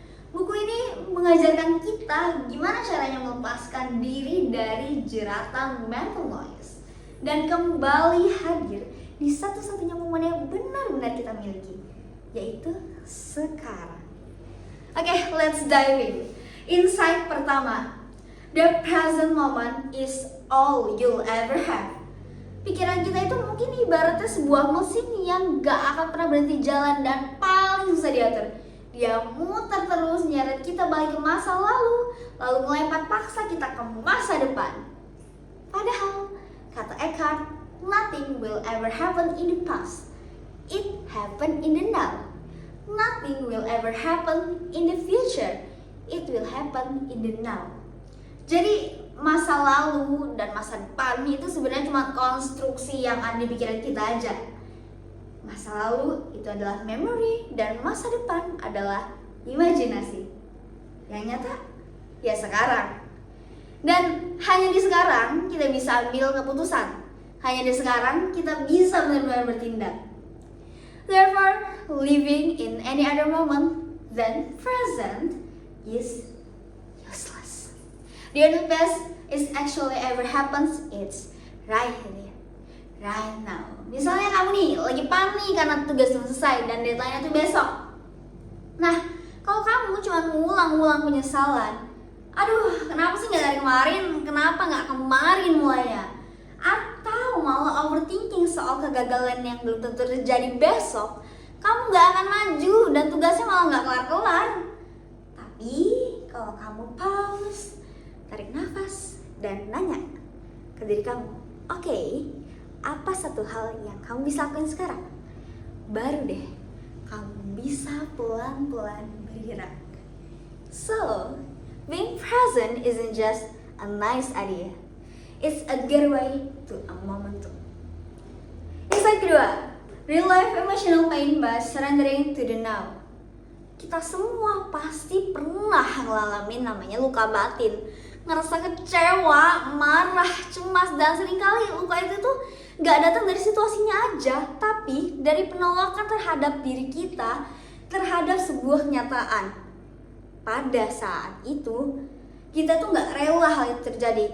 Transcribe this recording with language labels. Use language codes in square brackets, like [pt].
[id] Buku ini mengajarkan kita gimana caranya melepaskan diri dari jeratan [en] mental noise [id] dan kembali hadir di satu-satunya momen yang benar-benar kita miliki, yaitu sekarang. Oke, [en] let's dive in. [id] Insight pertama, [en] the present moment is all you'll ever have. [id] Pikiran kita itu mungkin ibaratnya sebuah mesin yang gak akan pernah berhenti jalan dan paling susah diatur. Dia muter terus nyeret kita balik ke masa lalu ngelempar paksa kita ke masa depan. Padahal, kata [en] Eckhart, nothing will ever happen in the past. It happened in the now. Nothing will ever happen in the future. It will happen in the now. [id] Jadi masa lalu dan masa depan itu sebenarnya cuma konstruksi yang ada di pikiran kita aja. Masa lalu itu adalah memory dan masa depan adalah imajinasi. Yang nyata ya sekarang. Dan hanya di sekarang kita bisa ambil keputusan. Hanya di sekarang kita bisa benar-benar bertindak. [en] Therefore, living in any other moment than present is useless. The only best is actually ever happens, it's right here, right now. [id] Misalnya kamu nih lagi panik karena tugas belum selesai dan deadline-nya tuh besok. Nah, kalau kamu cuma ngulang-ngulang penyesalan, aduh kenapa sih gak dari kemarin, kenapa gak kemarin mulainya, atau malah overthinking soal kegagalan yang belum tentu terjadi besok, kamu gak akan maju dan tugasnya malah gak kelar-kelar. Tapi kalau kamu pause, tarik nafas, dan nanya ke diri kamu, oke, apa satu hal yang kamu bisa lakuin sekarang? Baru deh kamu bisa pelan-pelan bergerak. [en] So, being present isn't just a nice idea. It's a getaway to a momentum. [id] Insight kedua, [en] real life emotional pain by surrendering to the now. [id] Kita semua pasti pernah ngalamin namanya luka batin. Ngerasa kecewa, marah, cemas, dan seringkali luka itu tuh gak datang dari situasinya aja, tapi dari penolakan terhadap diri kita terhadap sebuah kenyataan. Pada saat itu, kita tuh gak rela hal itu terjadi.